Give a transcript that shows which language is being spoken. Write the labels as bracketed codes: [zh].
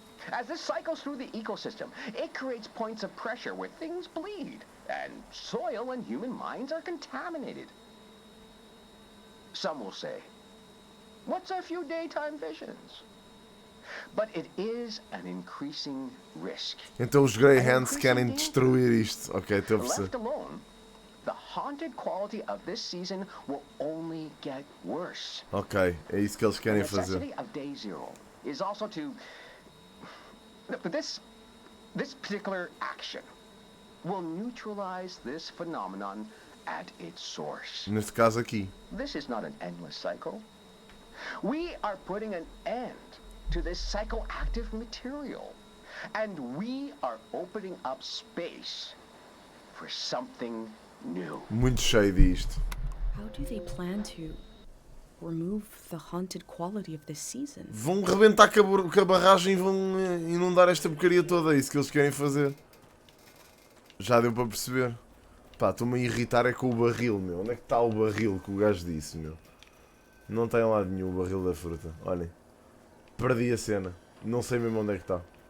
[en] As this cycles through the ecosystem, it creates points of pressure where things bleed, and soil and human minds are contaminated. Some will say, what's a few daytime visions? But it is an increasing risk. [pt] Então os Grey Hands querem destruir isto. Ok, estou a perceber. [en] Left alone, the haunted quality of this season will only get worse. [pt] Ok, é isso que eles querem fazer. [en] The necessity of day 0 is also to... This particular action will neutralize this phenomenon at its source. [pt] Neste caso aqui. [en] This is not an endless cycle. We are putting an end to this psychoactive material. And we are opening up space for something new. [pt] Muito cheio disto. [en] How do they plan to remove the haunted quality of this season? [pt] Vão rebentar com a barragem e vão inundar esta porcaria toda. É isso que eles querem fazer. Já deu para perceber. Pá, estou-me a irritar é com o barril, meu. Onde é que está o barril que o gajo disse, meu? Não tem lado nenhum o barril da fruta. Olhem. Perdi a cena. Não sei mesmo onde é que está.